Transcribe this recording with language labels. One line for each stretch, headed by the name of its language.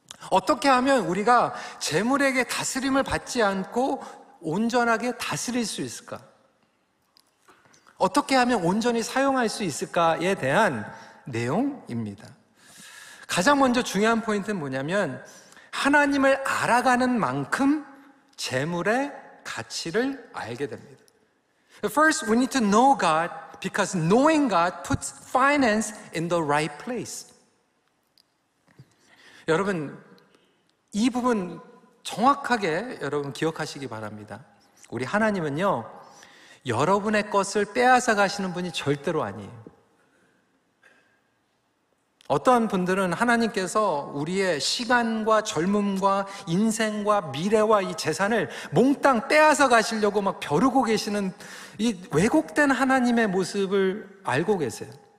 Korean: 어떻게 하면 우리가 재물에게 다스림을 받지 않고 온전하게 다스릴 수 있을까? 어떻게 하면 온전히 사용할 수 있을까에 대한 내용입니다. 가장 먼저 중요한 포인트는 뭐냐면 하나님을 알아가는 만큼 재물의 가치를 알게 됩니다.
English: First, we need to know God because knowing God puts finance in the right place.
Korean: 여러분, 이 부분 정확하게 여러분 기억하시기 바랍니다. 우리 하나님은요, 여러분의 것을 빼앗아 가시는 분이 절대로 아니에요. 어떠한 분들은 하나님께서 우리의 시간과 젊음과 인생과 미래와 이 재산을 몽땅 빼앗아 가시려고 막 벼르고 계시는 이 왜곡된 하나님의 모습을 알고 계세요.